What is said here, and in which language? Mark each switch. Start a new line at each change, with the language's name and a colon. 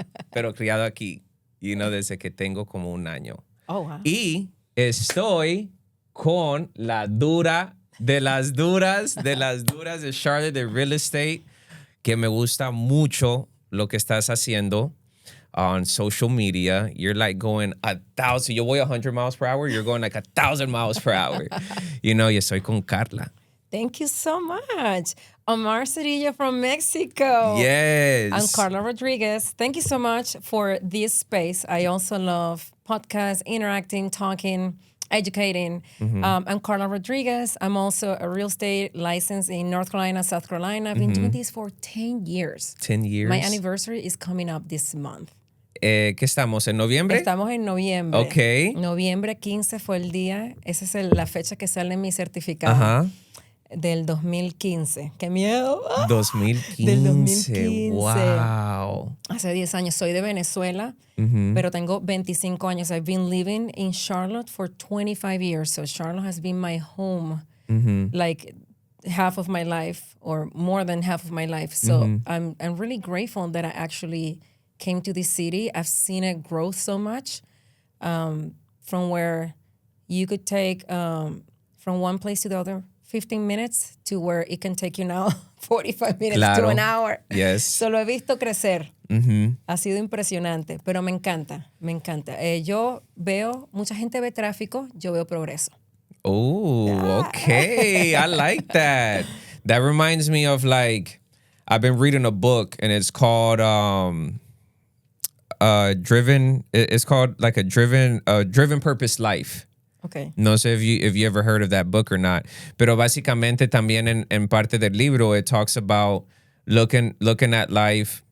Spanish: Pero criado aquí, desde que tengo como un año. Oh, wow. Y estoy con la dura de las duras de Charlotte de real estate, que me gusta mucho lo que estás haciendo
English: on social media. You're like going 1,000.
Spanish: Yo voy
English: 100 miles per hour. You're going like 1,000 miles per hour.
Spanish: Y estoy con Carla.
English: Thank you so much. Omar Cedillo from Mexico. Yes. I'm Carla Rodriguez. Thank you so much for this space. I also love podcasts, interacting, talking, educating. I'm Carla Rodriguez. I'm also a real estate license in North Carolina, South Carolina. I've been doing this for 10 years. 10 years. My anniversary is coming up this month.
Spanish: ¿Qué estamos? ¿En noviembre? Estamos en noviembre. Ok. Noviembre 15 fue el día. Esa es la fecha que sale en mi certificado. Ajá. Del 2015. ¡Qué miedo! 2015. Del 2015. Wow. Hace 10 años. Soy de Venezuela, pero tengo 25 años.
English: I've been living in Charlotte for 25 years. So Charlotte has been my home like half of my life or more than half of my life. So I'm really grateful that I actually came to this city. I've seen it grow so much from where you could take from one place to the other 15 minutes to where it can take you now 45 minutes to an hour. Yes.
Spanish: Solo he visto crecer. Ha sido impresionante, pero me encanta, me encanta. Yo veo, mucha gente ve tráfico, yo veo progreso.
English: Oh, okay. I like that. That reminds me of I've been reading a book and it's called Driven. It's called like a Driven Purpose Life. Okay.
Spanish: No sé
English: if you ever heard of that book or not.
Spanish: Pero básicamente también en parte del libro,
English: it talks about looking at life.